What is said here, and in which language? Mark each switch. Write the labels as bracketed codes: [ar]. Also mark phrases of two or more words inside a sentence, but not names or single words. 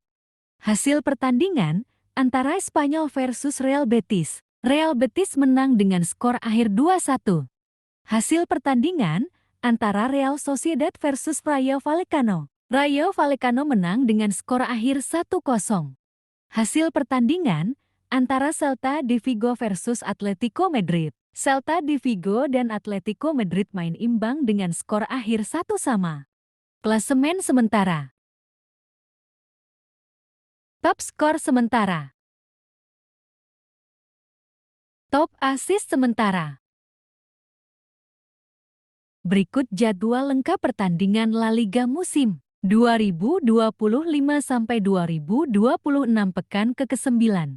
[id] Hasil pertandingan antara Espanyol versus Real Betis. Real Betis menang dengan skor akhir 2-1. Hasil pertandingan antara Real Sociedad versus Rayo Vallecano. Rayo Vallecano menang dengan skor akhir 1-0. Hasil pertandingan antara Celta de Vigo versus Atletico Madrid. Celta de Vigo dan Atletico Madrid main imbang dengan skor akhir 1-1. Klasemen sementara. Top skor sementara. Top assist sementara. Berikut jadwal lengkap pertandingan La Liga musim 2025-2026 pekan ke-9.